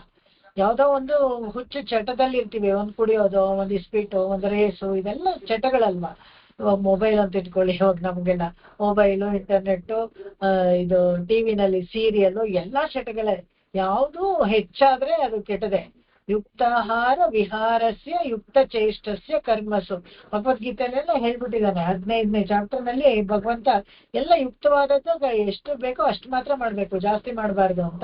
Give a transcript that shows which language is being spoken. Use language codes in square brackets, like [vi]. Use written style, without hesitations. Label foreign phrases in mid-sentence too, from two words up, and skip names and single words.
[kn] ಯಾವ್ದೋ ಒಂದು ಹುಚ್ಚು ಚಟದಲ್ಲಿ ಇರ್ತೀವಿ, ಒಂದ್ ಕುಡಿಯೋದು, ಒಂದ್ ಇಸ್ಪೀಟು, ಒಂದ್ ರೇಸು, ಇದೆಲ್ಲ ಚಟಗಳಲ್ವಾ. ಇವಾಗ ಮೊಬೈಲ್ ಅಂತ ಇಟ್ಕೊಳ್ಳಿ, ಇವಾಗ ನಮ್ಗೆಲ್ಲ ಮೊಬೈಲು, ಇಂಟರ್ನೆಟ್, ಇದು ಟಿವಿನಲ್ಲಿ ಸೀರಿಯಲ್ ಎಲ್ಲಾ ಚಟಗಳೇ. ಯಾವುದು ಹೆಚ್ಚಾದ್ರೆ ಅದು ಕೆಟ್ಟದೆ. [sa] ಯುಕ್ತಾಹಾರ ವಿಹಾರಸ್ಯ ಯುಕ್ತ ಚೇಷ್ಟಸ್ಯ ಕರ್ಮಸು [kn] ಭಗವದ್ಗೀತೆಯಲ್ಲೆಲ್ಲ ಹೇಳ್ಬಿಟ್ಟಿದ್ದಾನೆ. 15ನೇ ಚಾಪ್ಟರ್ ನಲ್ಲಿ ಭಗವಂತ ಎಲ್ಲ ಯುಕ್ತವಾದದ್ದು ಎಷ್ಟು ಬೇಕೋ ಅಷ್ಟು ಮಾತ್ರ ಮಾಡ್ಬೇಕು, ಜಾಸ್ತಿ ಮಾಡಬಾರ್ದು ಅಂತ.